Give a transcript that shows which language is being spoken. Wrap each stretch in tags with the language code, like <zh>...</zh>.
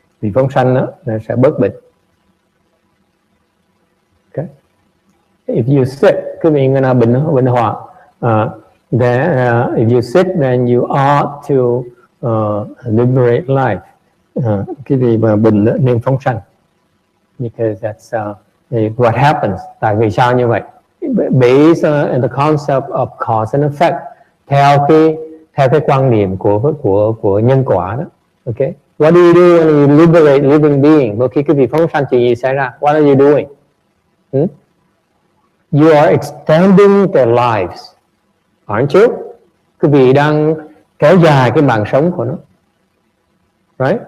<vi>Vì phóng sanh đó, nó sẽ bớt bệnh.</vi> <en>Okay. If you sit,</en> <vi>quý vị người nào bệnh hoạn,</vi> <en>then if you sit, then you ought to liberate life.</en> <vi>Cái gì mà bệnh nên phóng sanh.</vi> <en>Because that's what happens.</en> <vi>Tại vì sao như vậy?</vi> <en>Based on the concept of cause and effect,</en> <vi>theo cái quan điểm của nhân quả đó. Okay.</vi> <en>What do you do when you liberate living being?</en> <vi>Khi quý vị phóng sanh chuyện gì xảy ra?</vi> <en>What are you doing? You are extending their lives, aren't you?</en> <vi>Quý vị đang kéo dài cái mạng sống của nó,</vi> <en>right?</en>